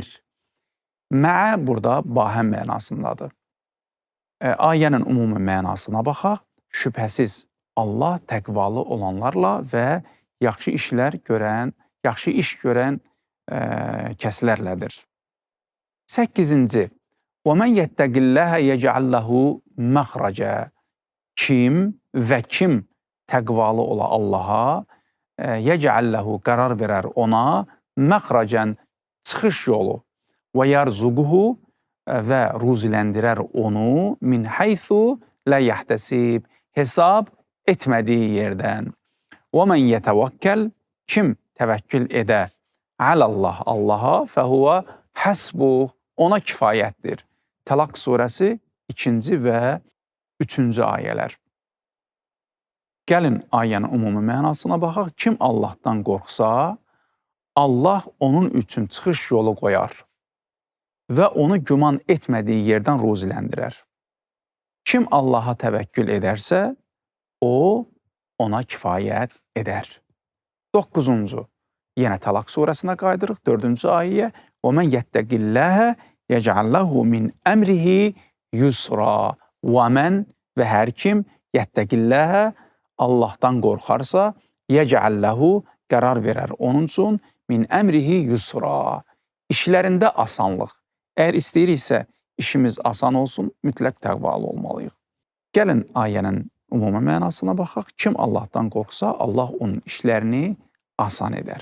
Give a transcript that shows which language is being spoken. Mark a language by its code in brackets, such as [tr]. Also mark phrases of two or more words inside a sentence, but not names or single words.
[az] Məə burada bahəm mənasındadır. Ayənin ümumi mənasına baxaq. Şübhəsiz Allah təqvalı olanlarla və yaxşı iş görən kəslərlədir. 8-ci. [ar] وَمَنْ يَتَّقِ اللَّهَ يَجْعَلْ لَهُ مَخْرَجًا. [az] Kim və kim təqvalı ola Allaha, [ar] يَجْعَلْ لَهُ [az] qərar verər ona, məxrəcən çıxış yolu, və yarzuquhu və ruziləndirər onu, [ar] من حيث لا يحتسب, [az] hesab etmədiyi yerdən. [ar] وَمَنْ يَتَوَكَّل, [az] kim təvəkkül edə alallah, Allaha, [ar] فهو حسبه, [az] ona kifayətdir. Təlaq surəsi 2-ci və 3-cü ayələr. Gəlin ayənin ümumi mənasına baxaq. Kim Allahdan qorxsa, Allah onun üçün çıxış yolu qoyar və onu güman etmədiyi yerdən ruziləndirər. Kim Allaha təvəkkül edərsə, o ona kifayət edər. 9-cu. Yenə Təlaq surəsinə qaydırıq. 4-cü ayəyə. [ar] وَمَنْ يَتَّقِ اللَّهَ يَجْعَلْ لَهُ مِنْ أَمْرِهِ يُسْرًا. [az] وَمَنْ və hər kim [ar] يَتَّقِ اللَّهَ, [az] Allahdan qorxarsa, [ar] يَجْعَلْ لَهُ [az] qərar verər onun üçün, [ar] من أمره يسرا, [az] işlərində asanlıq. Əgər istəyiriksə işimiz asan olsun, mütləq təqvalı olmalıyıq. Gəlin ayənin ümumi mənasına baxaq. Kim Allahdan qorxsa, Allah onun işlərini asan edər.